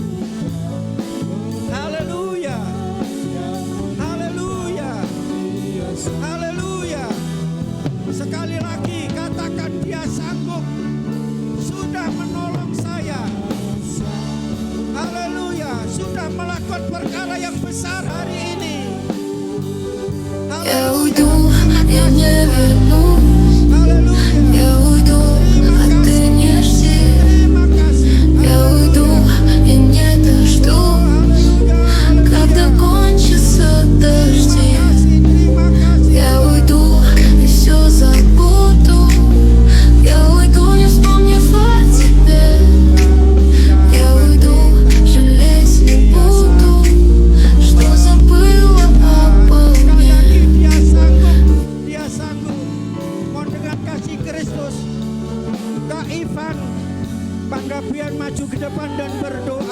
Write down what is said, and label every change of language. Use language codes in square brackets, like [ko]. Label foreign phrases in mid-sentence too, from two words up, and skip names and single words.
[id] Haleluya. Haleluya. Haleluya. Sekali lagi katakan Dia sanggup, sudah menolong saya. Haleluya. Sudah melakukan perkara yang besar hari ini. [ru] Я уйду и не вернусь. [id] Haleluya. [ru] Я уйду, а ты не жди. [id] Terima kasih. [ru] Я уйду и не дождусь, когда кончатся дожди. [id] Terima kasih. [ru] Я уйду и все забуду. Я уйду, не вспомнив о тебе. Я уйду, жалеть не буду, что забыла обо мне. [id] Dia sanggup, Dia sanggup. Mohon dengan kasih Kristus, Kak Ivan Panggabean maju ke depan dan berdoa.